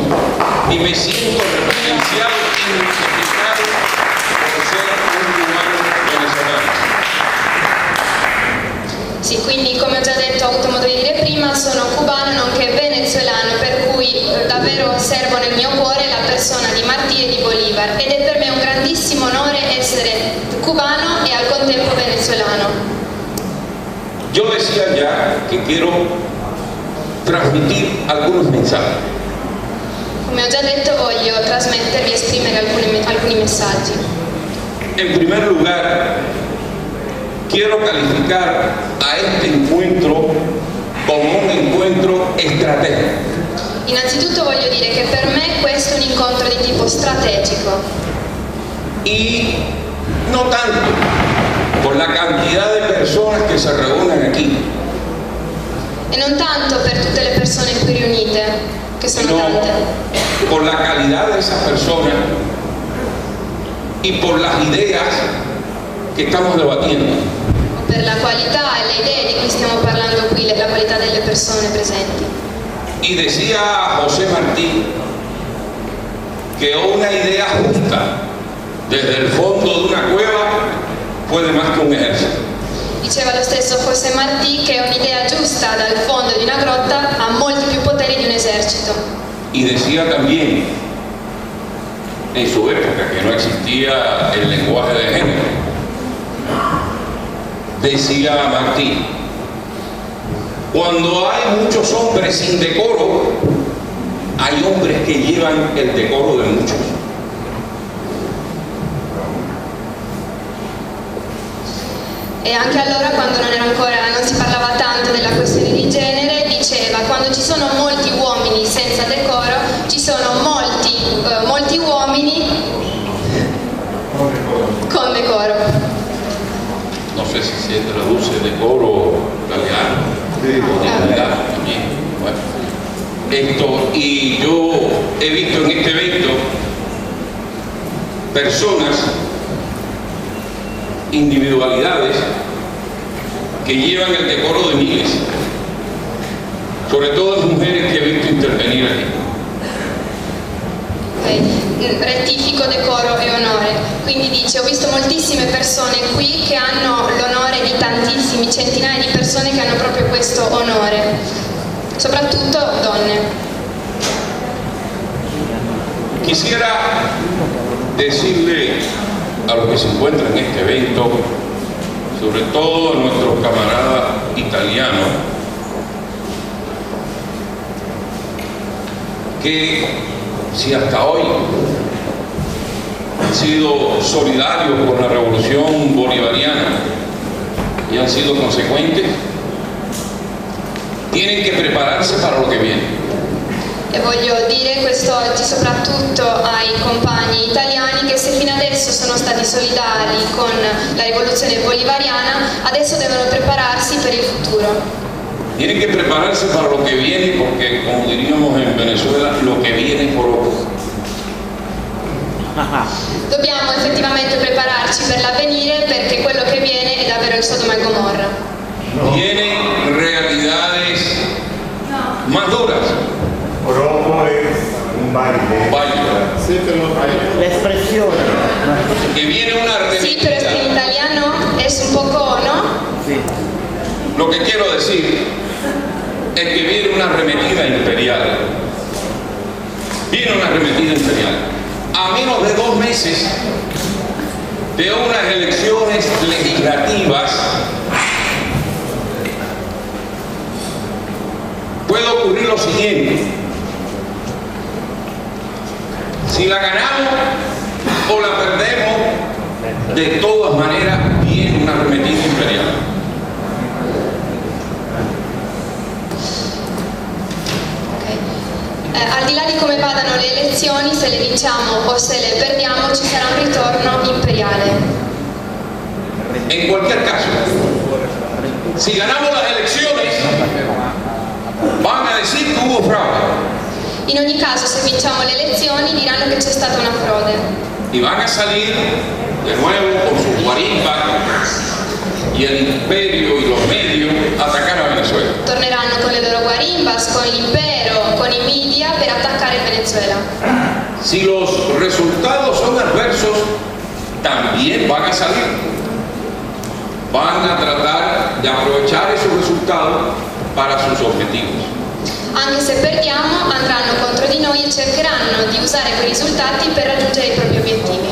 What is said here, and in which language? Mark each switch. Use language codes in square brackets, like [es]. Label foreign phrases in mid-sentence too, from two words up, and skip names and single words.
[es] Y me siento referenciado y identificado por ser un cubano venezolano. [it] Sì, quindi come ho già detto, ho avuto modo di dire prima, sono cubano nonché venezuelano, per cui davvero servo nel mio cuore la persona di Martí e di Bolívar, ed è per me un grandissimo onore essere cubano e al contempo venezuelano. [es] Yo decía ya que quiero transmitir algunos mensajes. [it] Come ho già detto, voglio trasmettervi e esprimere alcuni messaggi. [es] En primer lugar, quiero calificar a este encuentro como un encuentro estratégico. [it] Innanzitutto voglio dire che per me questo è un incontro di tipo strategico. [es] Y no tanto por la cantidad de personas que se reúnen aquí, [it] E non tanto per tutte le persone qui riunite, che sono [es] sino [it] tante, [es] por la calidad de esas personas y por las ideas que estamos debatiendo. [it] o per la qualità e le idee di cui stiamo parlando qui, la qualità delle persone presenti. [es] Y decía José Martí que una idea justa desde el fondo de una cueva puede más que un ejército. [it] Diceva lo stesso José Martí che un'idea giusta dal fondo di una grotta ha molti più poteri di un esercito. [es] Y decía también, en su época, que no existía el lenguaje de género, decía Martí, cuando hay muchos hombres sin decoro, hay hombres que llevan el decoro de muchos. [it] E anche allora, quando non si parlava tanto della questione di genere, diceva: quando ci sono molti uomini senza decoro, ci sono molti uomini con decoro. [es] No sé si se traduce decoro italiano o dignidad también. Bueno, y yo he visto en este evento personas, individualidades que llevan el decoro de miles, sobre todo mujeres que he visto intervenir aquí. [it] Rettifico, decoro e onore. Quindi dice: ho visto moltissime persone qui che hanno l'onore di tantissimi, centinaia di persone che hanno proprio questo onore, soprattutto donne. [es] Quisiera decirle a los que se encuentran en este evento, sobre todo a nuestros camaradas italianos, que si hasta hoy han sido solidarios con la revolución bolivariana y han sido consecuentes, tienen que prepararse para lo que viene. [it] E voglio dire questo oggi soprattutto ai compagni italiani che se fino adesso sono stati solidari con la rivoluzione bolivariana, adesso devono prepararsi per il futuro. [es] Tienen que prepararse para lo que viene, porque como diríamos en Venezuela, lo que viene por poco. [it] Dobbiamo effettivamente prepararci per l'avvenire, perché quello che viene è davvero il Sodoma e Gomorra. [es] Tienen realidades más duras. Oromo es un baile. [it] L'espressione. [es] Que viene una [it] Sì, però [es] es que arremetida. [it] in italiano [es] es un poco, ¿no? [it] Sì. [es] Lo que quiero decir es que viene una arremetida imperial. Viene una arremetida imperial. A menos de 2 meses de unas elecciones legislativas, puede ocurrir lo siguiente. Si la ganamos o la perdemos, de todas maneras viene una arremetida imperial. [it] Al di là di come vadano le elezioni, se le vinciamo o se le perdiamo, ci sarà un ritorno imperiale. [es] En cualquier caso, si ganamos las elecciones, van a decir que hubo fraude. [it] In ogni caso, se vinciamo le elezioni, diranno che c'è stata una frode. [es] Y van a salir de nuevo con sus guarimbas y el imperio y los medios a atacar a Venezuela. [it] Torneranno con le loro guarimbas, con l'impero, con i media per attaccare il Venezuela. [es] Si los resultados son adversos, también van a salir. Van a tratar de aprovechar esos resultados para sus objetivos. [it] Anche se perdiamo, andranno contro di noi e cercheranno di usare quei risultati per raggiungere i propri obiettivi.